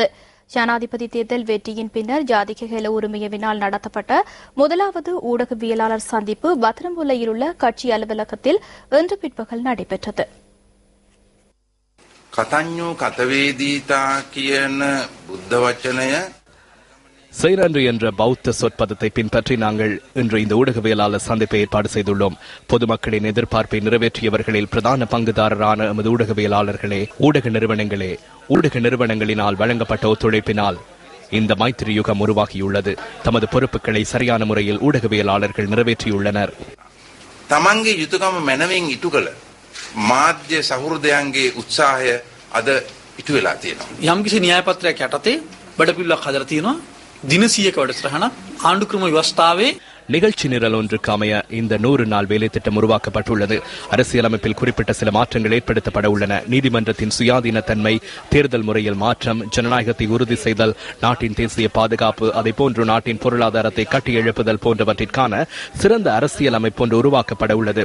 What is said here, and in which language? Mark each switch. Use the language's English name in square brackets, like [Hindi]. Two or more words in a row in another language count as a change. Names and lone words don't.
[Tamil] ஜனாதிபதி தேர்தல் வெற்றியின் பின்னர் ஜாதிக ஹெல உரிமையவினால் நடத்தப்பட்ட முதலாவது ஊடகவியலாளர் சந்திப்பு பத்திரமுல்லையில் உள்ள கட்சி அலுவலகத்தில் இன்று பிற்பகல் நடைபெற்றது. [Pali] කතඤ්ඤෝ කතවේදීතා [Sinhala] කියන බුද්ධ වචනය [Tamil] செய்நன்றி என்ற பௌத்த சொற்பதத்தை பின்பற்றி நாங்கள் இன்று இந்த ஊடகவியலாளர் சந்திப்பை ஏற்பாடு செய்துள்ளோம். பொதுமக்களின் எதிர்பார்ப்பை நிறைவேற்றியவர்களில் பிரதான பங்குதாரரான எமது ஊடகவியலாளர்களே, ஊடக நிறுவனங்களினால் வழங்கப்பட்ட ஒத்துழைப்பினால் இந்த மைத்திரி யுகம் உருவாகியுள்ளது. தமது பொறுப்புகளை சரியான முறையில் ஊடகவியலாளர்கள் நிறைவேற்றியுள்ளனர். [Sinhala] තමන්ගේ යුතුයකම මැනවින් ඉටු කළ මාධ්‍ය සහෘදයන්ගේ උත්සාහය අද ඉටු වෙලා තියෙනවා. යම්කිසි න්‍යාය පත්‍රයක් යටතේ බඩපිල්ලක් හදලා තියෙනවා. දින 100ක වැඩසටහනක් ආණ්ඩුක්‍රම ව්‍යවස්ථාවේ [Tamil] நிகழ்ச்சி நிரல் ஒன்றுக்கு அமைய இந்த 100 நாள் வேலை திட்டம் உருவாக்கப்பட்டுள்ளது. அரசியலமைப்பில் குறிப்பிட்ட சில மாற்றங்கள் ஏற்படுத்தப்பட உள்ளன. நீதிமன்றத்தின் சுயாதீன தன்மை, தேர்தல் முறையில் மாற்றம், ஜனநாயகத்தை உறுதி செய்தல், நாட்டின் தேசிய பாதுகாப்பு, அதேபோன்று நாட்டின் பொருளாதாரத்தை கட்டியெழுப்புதல் போன்றவற்றிற்கான சிறந்த அரசியலமைப்பு ஒன்று உருவாக்கப்பட உள்ளது.